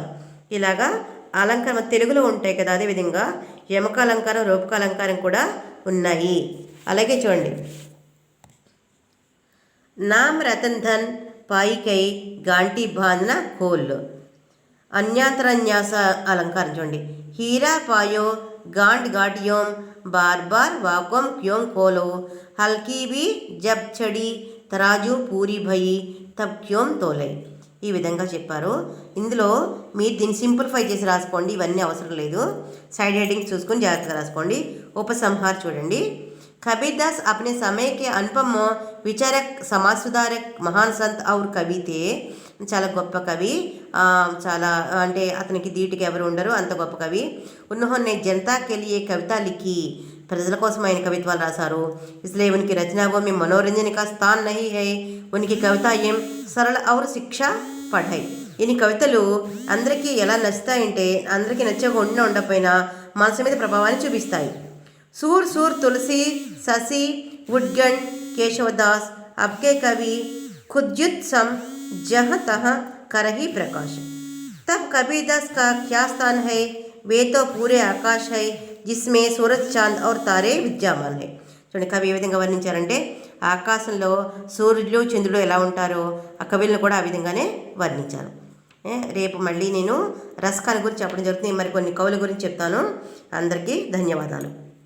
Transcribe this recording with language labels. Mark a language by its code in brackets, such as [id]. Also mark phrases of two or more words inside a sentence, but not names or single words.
[te] ఇలాగా అలంకారం తెలుగులో ఉంటాయి కదా, అదేవిధంగా యమకాలంకారం రూపకాలంకారం కూడా ఉన్నాయి. అలాగే చూడండి [hi] नाम रतन धन पायकै गांठी बांधन खोल, [te] అన్యాంతరన్యాస అలంకారం చూడండి, [hi] हीरा पायो गांठ गठियों बार बार वाकों क्यों कोलो, हल्की बि जब चडी तराजू पूरी भयी तब क्यों तोलै. [te] ఈ విధంగా చెప్పారు. ఇందులో మీరు దీన్ని సింప్లిఫై చేసి రాసుకోండి, ఇవన్నీ అవసరం లేదు. సైడ్ హెడ్డింగ్స్ చూసుకొని జాగ్రత్తగా రాసుకోండి. ఉపసంహార్ చూడండి, [hi] కబీర్దాస్ अपने समय के अनुपम विचारक समाज सुधारक महान संत और कवि थे. [te] చాలా గొప్ప కవి, చాలా అంటే అతనికి ధీటుగా ఎవరు ఉండరు, అంత గొప్ప కవి. [hi] उन्होंने जनता के लिए कविता लिखी, [te] ప్రజల కోసం ఆయన కవిత్వాలు రాశారు. [hi] इसलिए उनकी रचनाओं में मनोरंजन का स्थान नहीं है, उनकी कविताएं सरल और शिक्षा पढ़ाई. [te] ఈయన కవితలు అందరికీ ఎలా నచ్చుతాయంటే అందరికీ నచ్చకుండా ఉండకపోయినా మనసు మీద ప్రభావాన్ని చూపిస్తాయి. [hi] सूर सूर तुलसी शशि वुडगन केशवदास अबके कवि खुदयुत सम जहाँ तहाँ करही प्रकाश. तब कबीरदास का क्या स्थान है, वे तो पूरे आकाश है जिसमें सूरज चांद और तारे विद्यमान है. [te] చూడండి కవి ఏ విధంగా వర్ణించారంటే ఆకాశంలో సూర్యుడు చంద్రుడు ఎలా ఉంటారో ఆ కవులను కూడా ఆ విధంగానే వర్ణించారు. రేపు మళ్ళీ నేను రసకాల గురించి చెప్పడం జరుగుతుంది, మరి కొన్ని కవుల గురించి చెప్తాను. అందరికీ ధన్యవాదాలు.